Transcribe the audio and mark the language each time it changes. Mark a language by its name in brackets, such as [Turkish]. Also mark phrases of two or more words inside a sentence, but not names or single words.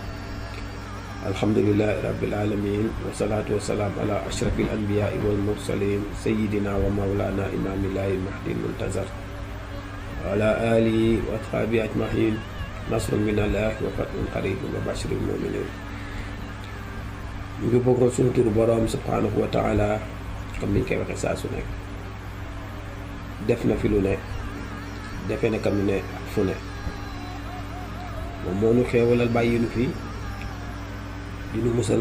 [Arabic] الحمد لله رب العالمين، والصلاة والسلام على أشرف الأنبياء والمرسلين سيدنا ومولانا إمام الله المهدي المنتظر وعلى آله وأصحابه أجمعين. نصر من الله وفتح قريب وبشر المؤمنين. [Wolof] ñu ngi bokkoon suñu turu boroom [Arabic] سبحانه وتعالى, [Wolof] comme niñ koy waxee saa su nekk. def na fi lu ne, defee na kam lu ne ak fu ne. moom moo nu xeewalal bàyyi nu fi di nu musal.